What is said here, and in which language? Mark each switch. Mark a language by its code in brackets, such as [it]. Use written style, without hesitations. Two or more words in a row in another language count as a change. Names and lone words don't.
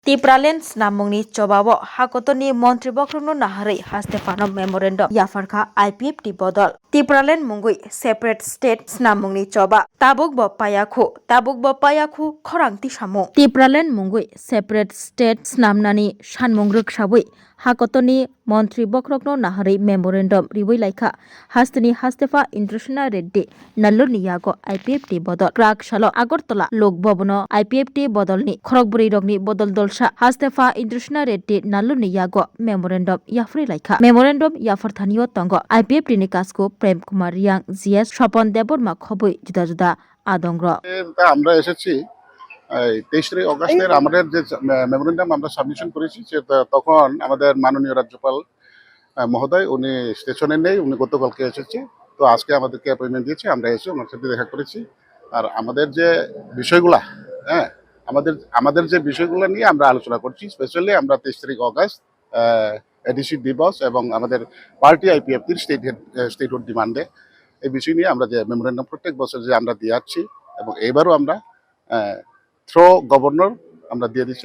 [trp] Tipralen namungni cobabo hakotoni Montri Bokrungno naharai hastefano memorandum yafarka IPF di bodol. Tipralen mungui [en] separate states [trp] namungni coba tabuk bo payaku khorang ti samu. Tipralen mungui [en] separate states [trp] namnani sanmungruk sabui hakotoni Montri Bokrungno naharai memorandum riwai laika hasteni hastefa International Reddy nallurni yago IPF di bodol. Krak salo Agartala Lok Bhabono IPF di bodolni khorokburi rogni bodol dolsa hastefa International Reddy nallurni yago memorandum yafri laika. Memorandum yafarthanio tongo IPF ni kasko Prem Kumar Yang GS Swapon Deborma khobui juda juda adongro. [bn] আমরা এসেছি 23 অগাস্টের আমাদের যে মেমোরেন্ডাম আমরা সাবমিশন করেছি তখন আমাদের মাননীয় রাজ্যপাল মহোদয় উনি স্টেশনে নেই, উনি গতকালকে এসেছে। তো আজকে আমাদেরকে অ্যাপয়েন্টমেন্ট দিয়েছে, আমরা এসে ওনার সাথে দেখা করেছি। আর আমাদের যে বিষয়গুলা আমাদের যে বিষয়গুলো নিয়ে আমরা আলোচনা করছি, স্পেশালি আমরা 23 অগাস্ট এডিসি দিবস এবং আমাদের পার্টি আইপিএফটির [en] statehood demand [bn] এই বিষয় নিয়ে আমরা যে মেমোরেন্ডাম প্রত্যেক বছর যে আমরা দিয়ে আসছি এবং এবারও আমরা [en] through governor [bn] আমরা দিয়ে দিচ্ছি।